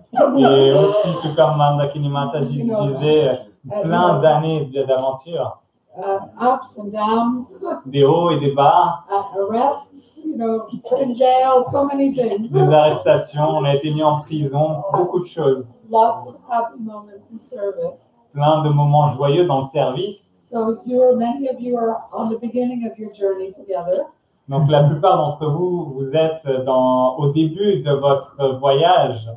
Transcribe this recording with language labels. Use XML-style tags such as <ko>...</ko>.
<fr>Et aussi, tout comme Mandakini Mataji disait, plein d'années d'aventure.</fr> <en>Ups and downs,</en> <fr>Des hauts et des bas,</fr> <en>arrests, put in jail, so many things.</en> <fr>des arrestations, on a été mis en prison, beaucoup de choses.</fr> <en>Lots of happy moments in service.</en> <fr>Plein de moments joyeux dans le service.</fr> <en>So many of you are on the beginning of your journey together.</en> <fr>Donc la plupart d'entre vous, vous êtes au début de votre voyage.</fr>